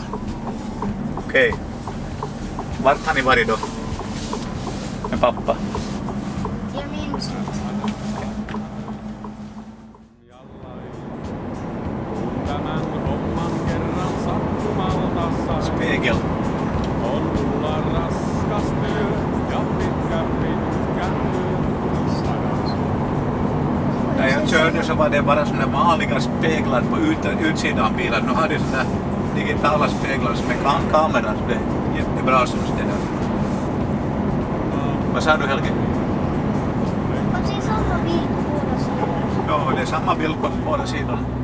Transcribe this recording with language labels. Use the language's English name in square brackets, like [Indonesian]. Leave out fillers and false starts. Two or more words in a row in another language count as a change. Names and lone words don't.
[Swedish] Okej. Vart har ni varit då? Med pappa? Jag minns inte. Spegel. [Finnish] On mulla raskas työ ja pitkä [Swedish] När jag körde så var det bara såna vanliga speglar på utsidan av bilen. Nu har det såna digitala speglar som är kameran, så det är jättebra som det där. Vad sa du Helge? Och det är samma bild på båda sidor. Ja, det är samma bild på båda sidorna.